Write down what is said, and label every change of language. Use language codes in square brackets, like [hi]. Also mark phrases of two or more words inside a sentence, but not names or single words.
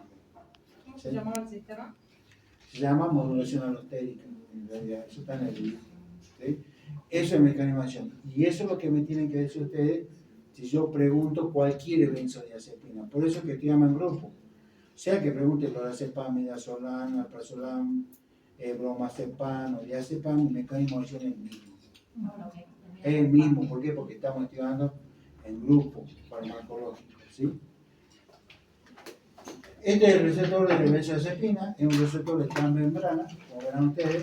[es] ¿Cómo se llama el sistema? Se llama modulación alostérica, en realidad, eso está en el libro. ¿Sí? Eso es mecanismo de acción. Y eso es lo que me tienen que decir ustedes si yo pregunto cuál quiere benzodiazepina. Por eso es que te llaman grupo. Sea que pregunte lorazepam, midazolam, alprazolam, bromazepam o diazepam, el mecanismo de acción es el mismo. Es el mismo, ¿por qué? Porque estamos estudiando en grupo farmacológico, ¿sí? Este es el receptor de benzodiazepina, es un receptor de transmembrana, como verán ustedes.